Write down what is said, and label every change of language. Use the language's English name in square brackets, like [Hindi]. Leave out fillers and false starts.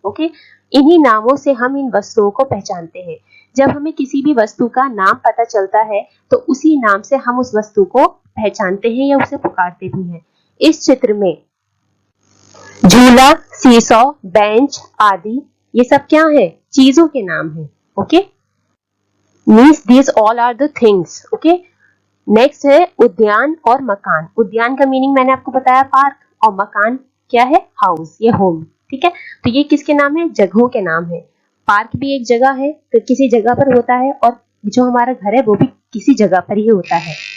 [Hindi] Okay, इन्हीं नामों से हम इन वस्तुओं को पहचानते हैं। जब हमें किसी भी वस्तु का नाम पता चलता है तो उसी नाम से हम उस वस्तु को पहचानते हैं या उसे पुकारते भी हैं। इस चित्र में झूला, सीसॉ, बेंच आदि, ये सब क्या है? चीजों के नाम हैं। [English] Okay, means these all are the things. [Hindi] Okay, next है उद्यान और मकान। उद्यान का मीनिंग मैंने आपको बताया पार्क, और मकान क्या है? हाउस, ये होम। ठीक है, तो ये किसके नाम है? जगहों के नाम है। पार्क भी एक जगह है, तो किसी जगह पर होता है, और जो हमारा घर है वो भी किसी जगह पर ही होता है।